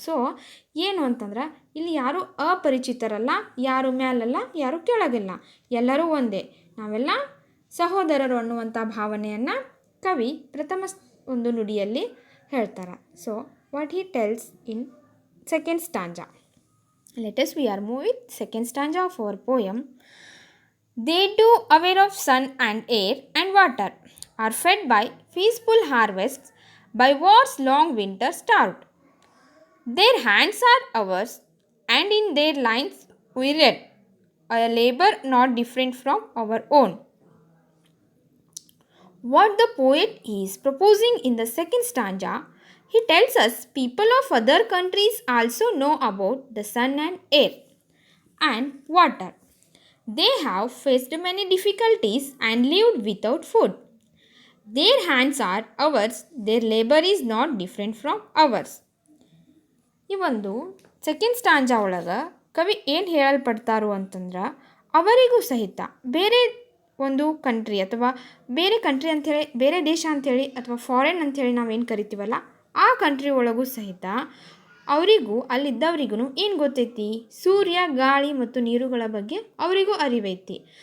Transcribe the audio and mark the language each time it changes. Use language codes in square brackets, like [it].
[kn] So ಏನು ಅಂತಂದ್ರೆ ಇಲ್ಲಿ ಯಾರು ಅಪರಿಚಿತರಲ್ಲ, ಯಾರು ಮ್ಯಾಲಲ್ಲ, ಯಾರು ಕೆಳಗಿಲ್ಲ, ಎಲ್ಲರೂ ಒಂದೇ, ನಾವೆಲ್ಲ ಸಹೋದರರು ಅನ್ನುವಂಥ ಭಾವನೆಯನ್ನು ಕವಿ ಪ್ರಥಮ ಒಂದು ನುಡಿಯಲ್ಲಿ ಹೇಳ್ತಾರೆ. [en] So what he tells in second stanza. Let us we are moving second stanza of our poem. They too aware of sun and air and water are fed by peaceful harvests, by war's long winter starved. Their hands are ours, and in their lines we read a labor not different from our own. What the poet is proposing in the second stanza, he tells us people of other countries also know about the sun and air and water. They have faced many difficulties and lived without food. Their hands are ours, their labor is not different from ours. [kn] ಈ ಒಂದು second ಸ್ಟಾಂಜಾ ಒಳಗೆ ಕವಿ ಏನು ಹೇಳಲ್ಪಡ್ತಾರೋ ಅಂತಂದ್ರೆ, ಅವರಿಗೂ ಸಹಿತ ಬೇರೆ ಒಂದು ಕಂಟ್ರಿ ಅಥವಾ ಬೇರೆ ಕಂಟ್ರಿ ಅಂಥೇಳಿ, ಬೇರೆ ದೇಶ ಅಂಥೇಳಿ ಅಥವಾ ಫಾರಿನ್ ಅಂಥೇಳಿ ನಾವೇನು ಕರಿತೀವಲ್ಲ, ಆ ಕಂಟ್ರಿ ಒಳಗೂ ಸಹಿತ ಅವರಿಗೂ ಅಲ್ಲಿದ್ದವರಿಗೂ ಏನು ಗೊತ್ತೈತಿ, ಸೂರ್ಯ, ಗಾಳಿ ಮತ್ತು ನೀರುಗಳ ಬಗ್ಗೆ ಅವರಿಗೂ ಅರಿವೈತಿ.